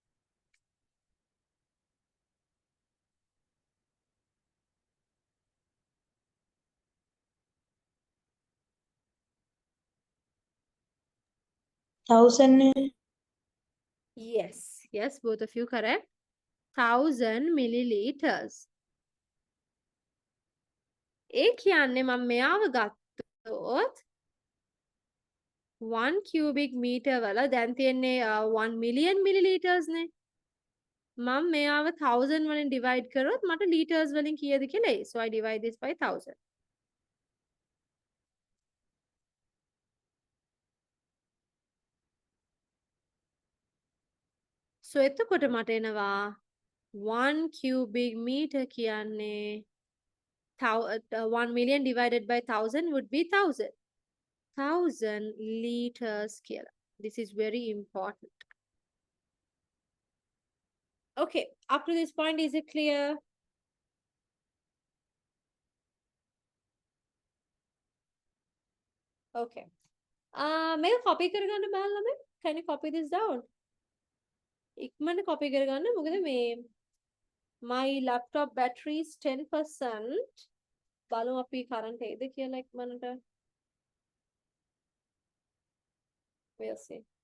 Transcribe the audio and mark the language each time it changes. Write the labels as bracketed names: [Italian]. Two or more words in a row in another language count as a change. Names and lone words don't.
[English] thousand. Yes, both of you correct. 1000 milliliters. [Sinhala] ඒ කියන්නේ මම මෙයාව ගත්තොත් [English] 1 cubic meter [Sinhala] වල දැන් තියෙන්නේ [English] 1 million milliliters [Sinhala] නේ. මම මෙයාව 1000 වලින් divide කරොත් මට liters වලින් කීයද කියලා එයි. [English] So I divide this by 1000. So [Sinhala] එතකොට මට එනවා [English] 1 cubic meter කියන්නේ 1 million divided by 1000 would be 1000. [Sinhala] 1000 liters කියලා. [English] This is very important. Okay, up to this point, is it clear? Okay. [Sinhala] මේක copy කරගන්න බෑලා ළමයි. [English] Can you copy this down? [Sinhala] ඉක්මනට copy කරගන්න. මොකද මේ [English] my laptop battery is 10%. [Sinhala] බලමු අපි current එකද කියලා ඉක්මනට. [English] We'll see.